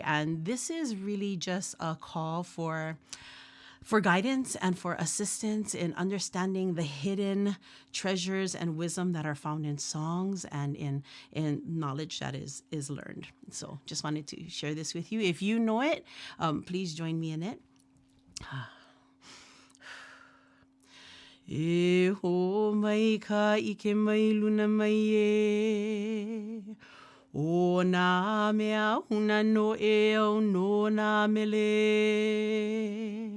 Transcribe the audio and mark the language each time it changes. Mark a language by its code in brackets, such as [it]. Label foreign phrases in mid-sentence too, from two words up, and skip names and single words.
[en] And this is really just a call for guidance and for assistance in understanding the hidden treasures and wisdom that are found in songs and in knowledge that is learned. So just wanted to share this with you. If you know it, please join me in it. [haw] E ho mai ka ike mai luna mai e. O nā mea huna no e au no nā mele.